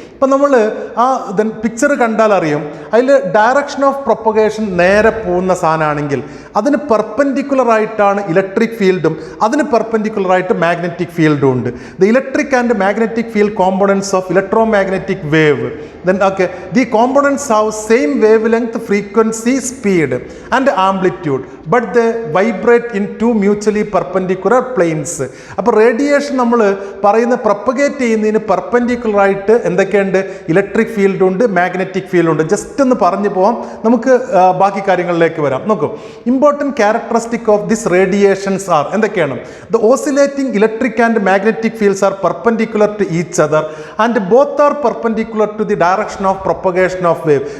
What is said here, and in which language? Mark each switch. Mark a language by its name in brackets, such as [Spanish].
[Malayalam] ഇപ്പം നമ്മൾ ആ പിക്ചർ കണ്ടാൽ അറിയും, അതിൽ ഡയറക്ഷൻ ഓഫ് പ്രൊപ്പഗേഷൻ നേരെ പോകുന്ന സാധനമാണെങ്കിൽ അതിന് പെർപെൻഡിക്കുലർ ആയിട്ടാണ് ഇലക്ട്രിക് ഫീൽഡും അതിന് പെർപെൻഡിക്കുലർ ആയിട്ട് മാഗ്നറ്റിക് ഫീൽഡും ഉണ്ട്. [English] The electric and magnetic field components of electromagnetic wave. Then okay, the components have same wavelength, frequency, speed and amplitude, but they vibrate in two mutually perpendicular planes. [Malayalam] അപ്പോൾ radiation നമ്മൾ പറയുന്ന propagate ചെയ്യുന്നതിന് perpendicular ആയിട്ട് എന്തൊക്കെയുണ്ട്? Electric field ഉണ്ട്, magnetic field ഉണ്ട്. Just ഒന്ന് പറഞ്ഞു പോവാം, നമുക്ക് ബാക്കി കാര്യങ്ങളിലേക്ക് വരാം. [English] നോക്കൂ, important characteristic of this radiations are [Malayalam] എന്തൊക്കെയാണ്? [English] The oscillating electric and magnetic fields are perpendicular to each other and both are perpendicular to the direction of propagation of wave.